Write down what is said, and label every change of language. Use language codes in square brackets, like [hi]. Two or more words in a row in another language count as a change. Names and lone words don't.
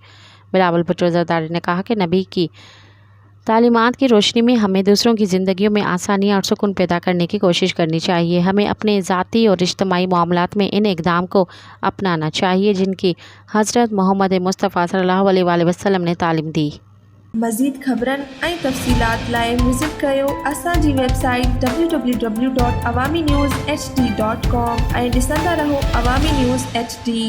[ur] بلاول بھٹو زرداری نے کہا کہ نبی کی تعلیمات کی روشنی میں ہمیں دوسروں کی زندگیوں میں آسانیاں اور سکون پیدا کرنے کی کوشش کرنی چاہیے۔ ہمیں اپنے ذاتی اور اجتماعی معاملات میں ان اقدام کو اپنانا چاہیے جن کی حضرت محمد مصطفیٰ صلی اللہ علیہ وآلہ وسلم نے تعلیم دی۔ [sd] مزید خبرن ऐं तफ़सीलात लाइ विज़िट कयो असांजी वेबसाइट www.awamiNewsHD.com ऐं ॾिसंदा रहो अवामी न्यूज़ HD।